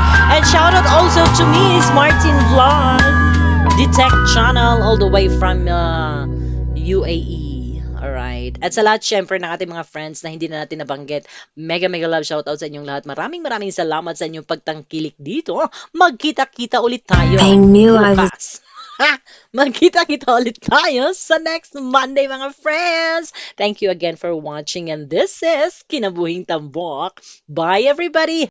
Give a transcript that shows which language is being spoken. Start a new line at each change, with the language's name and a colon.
English: And shout out also to Miss Martin Vlog, the tech channel all the way from UAE. Alright.
Filipino: At sa lahat syempre ng ating mga friends na hindi na natin nabanggit, mega mega love shoutout sa inyong lahat. Maraming maraming salamat sa inyong pagtangkilik dito. Magkita-kita ulit tayo.
English: I knew I was
Filipino: Bukas. Magkita-kita ulit tayo sa next Monday mga friends.
English: Thank you again for watching and this is Kinabuhing Tambok. Bye everybody!